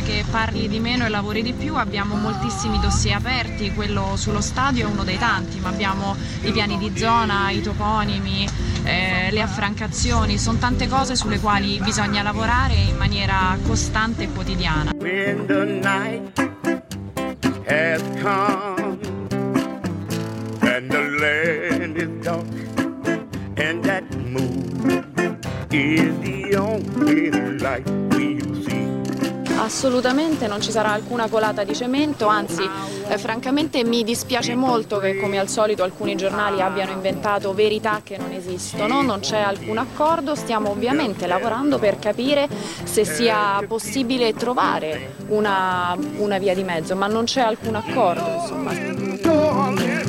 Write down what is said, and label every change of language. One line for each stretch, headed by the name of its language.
Italian: Parli di meno e lavori di più. Abbiamo moltissimi dossier aperti, quello sullo stadio è uno dei tanti, ma abbiamo i piani di zona, i toponimi, le affrancazioni, sono tante cose sulle quali bisogna lavorare in maniera costante e quotidiana.
English: When the night has come and the land is dark and that moon is the only light we see.
Italian: Assolutamente non ci sarà alcuna colata di cemento, anzi, francamente mi dispiace molto che, come al solito, alcuni giornali abbiano inventato verità che non esistono. Non c'è alcun accordo, stiamo ovviamente lavorando per capire se sia possibile trovare una via di mezzo, ma non c'è alcun accordo, insomma.